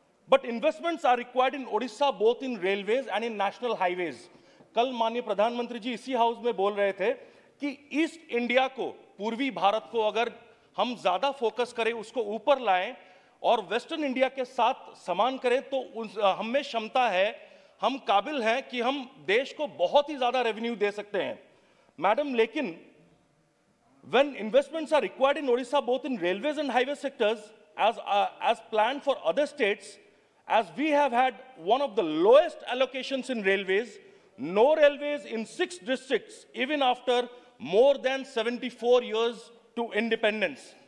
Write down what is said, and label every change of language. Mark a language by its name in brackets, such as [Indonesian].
[English] But investments are required in Odisha both in railways and in national highways. [Hindi] कल माननीय प्रधानमंत्री जी इसी house में बोल रहे थे कि ईस्ट इंडिया को, पूर्वी भारत को अगर हम ज्यादा फोकस करें, उसको ऊपर लाएं और वेस्टर्न इंडिया के साथ समान करें तो हम में क्षमता है, हम काबिल हैं कि हम देश को बहुत ही ज्यादा रेवेन्यू दे सकते हैं। मैडम, लेकिन [English] when investments are required in Odisha both in railways and highway sectors as planned for other states, as we have had one of the lowest allocations in railways, no railways in 6 districts even after more than 74 years to independence.